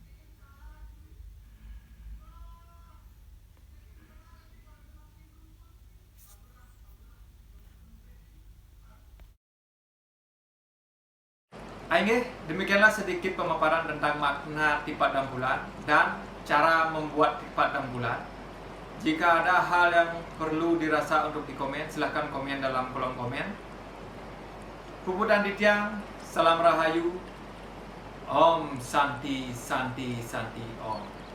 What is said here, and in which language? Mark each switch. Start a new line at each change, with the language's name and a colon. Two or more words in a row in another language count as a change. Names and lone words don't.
Indonesian: Aingge, demikianlah sedikit pemaparan tentang makna tipat dampulan dan cara membuat tipat dampulan. Jika ada hal yang perlu dirasa untuk dikomen, silahkan komen dalam kolom komen.
Sanskrit: Puputan Ditya,
Indonesian: salam rahayu,
Sanskrit: Om Santi Santi Santi Om.